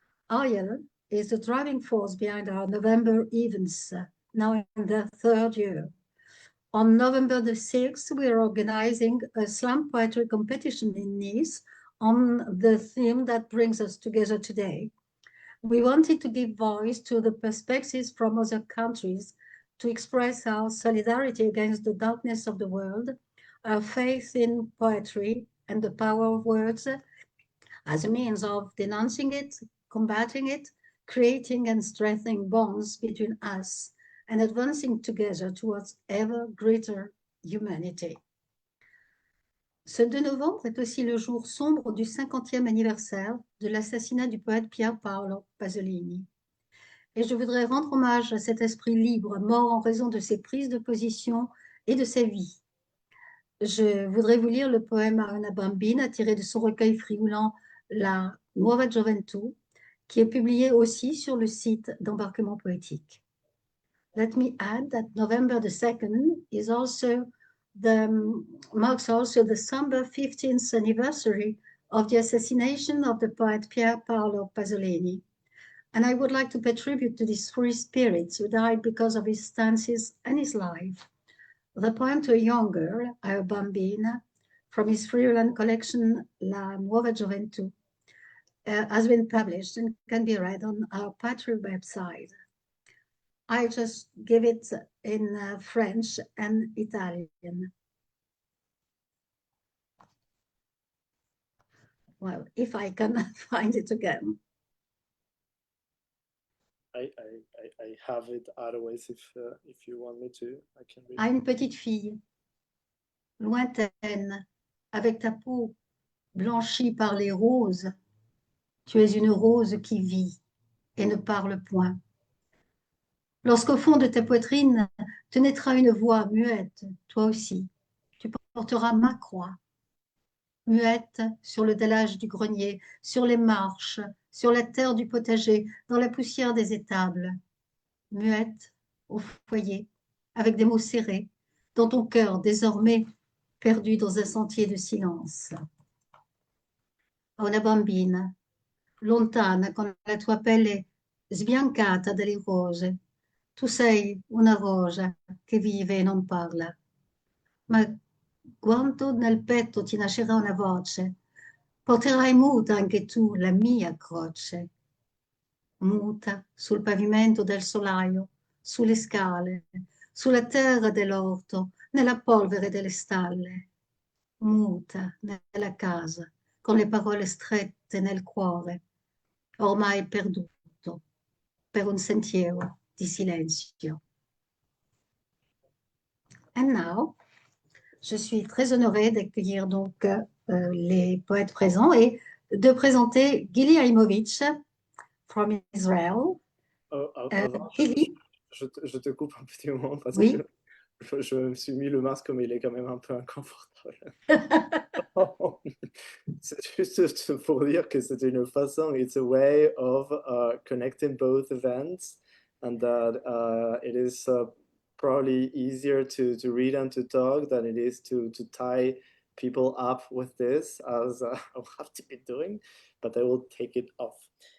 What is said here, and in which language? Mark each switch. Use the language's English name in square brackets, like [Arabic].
[English] Ariel is the driving force behind our November events, now in their 3rd year. On November the 6th, we are organizing a slam poetry competition in Nice on the theme that brings us together today. We wanted to give voice to the perspectives from other countries to express our solidarity against the darkness of the world, our faith in poetry and the power of words as a means of denouncing it, combating it, creating and strengthening bonds between us, and advancing together towards ever greater humanity. [French] Ce 2 novembre est aussi le jour sombre du 50e anniversaire de l'assassinat du poète Pier Paolo Pasolini. Et je voudrais rendre hommage à cet esprit libre, mort en raison de ses prises de position et de sa vie. Je voudrais vous lire le poème à una bambina tiré de son recueil frioulant La nuova gioventù, qui est publié aussi sur le site d'Embarquement poétique. [English] Let me add that November the 2nd is also marks also the somber 15th anniversary of the assassination of the poet Pier Paolo Pasolini. And I would like to pay tribute to these free spirits who died because of his stances and his life. The poem to a young girl, a bambina, from his Friulan collection La Nuova Gioventù, has been published and can be read on our Patreon website. I just give it in French and Italian. Well, if I can find it again. I have it otherwise if you want me to, I can read. [French] À une petite fille, lointaine, avec ta peau blanchie par les roses, tu es une rose qui vit et ne parle point. Lorsqu'au fond de ta poitrine te naîtra une voix muette, toi aussi, tu porteras ma croix, muette sur le dallage du grenier, sur les marches, sur la terre du potager, dans la poussière des étables, muette au foyer, avec des mots serrés, dans ton cœur désormais perdu dans un sentier de silence. [Italian] A una bambina, lontana con la tua pelle sbiancata dalle rose, tu sei una rosa che vive e non parla, ma quando nel petto ti nascerà una voce, porterai muta anche tu la mia croce, muta sul pavimento del solaio, sulle scale, sulla terra dell'orto, nella polvere delle stalle, muta nella casa, con le parole strette nel cuore, ormai perduto per un sentiero di silenzio. [English] And now, [French] je suis très honorée d'accueillir donc les poètes présents et de présenter Gili Haimovich [English] from Israel. [French] Avant, Gili, je te coupe un petit moment parce oui, que je me suis mis le masque, mais il est quand même un peu inconfortable. C'est juste pour dire que c'est une façon, [English] it's a way of connecting both events, and that it is probably easier to read and to talk than it is to tie people up with this, as I'll have to be doing, but I will take it off.